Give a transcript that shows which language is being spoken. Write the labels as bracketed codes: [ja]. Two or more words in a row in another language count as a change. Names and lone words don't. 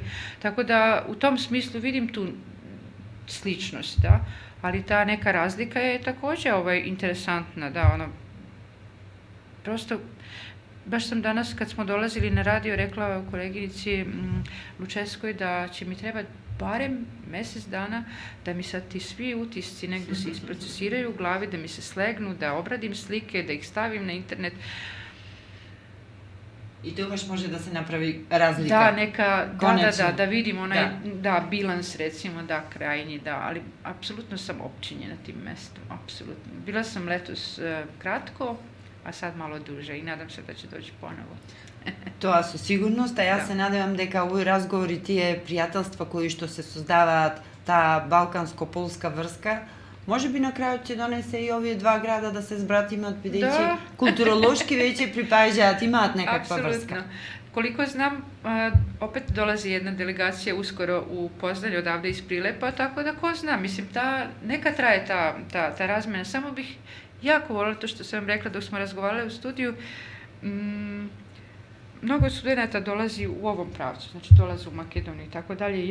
[sr] Tako da u tom smislu vidim tu sličnost, da, ali ta neka razlika je takođe interesantna, da, ono, prosto, baš sam danas kad smo dolazili na radio rekla koleginici Lučeskoj da će mi trebati barem mesec dana da mi sad ti svi utisci negde se isprocesiraju u glavi, da mi se slegnu, da obradim slike, da ih stavim na internet. [mk] I тогаш може да се направи разлика. [sr] Da vidim onaj, da, bilans recimo, da, krajnji, da, ali apsolutno sam opčinjena tim mestom, apsolutno. Bila sam letos kratko, a sad malo duže i nadam se da će doći ponovo. [mk] Тоа со сигурност, а јас се надевам дека овој разговор и тие пријателства кои што се создаваат, таа балканско-полска врска, може би на крајот ќе донесе и овие два града да се збратимат, бидејќи културолошки веќе припаѓаат, имаат некаква врска. [sr] Koliko znam, opet dolazi jedna delegacija uskoro u Poznanje odavde iz Prilepa, tako da ko zna, mislim, neka traje ta razmena. Samo bih jako voljela to što sam vam rekla dok smo razgovarali u studiju, mnogo studenta dolazi u ovom pravcu, znači dolaze u Makedoniju i tako dalje.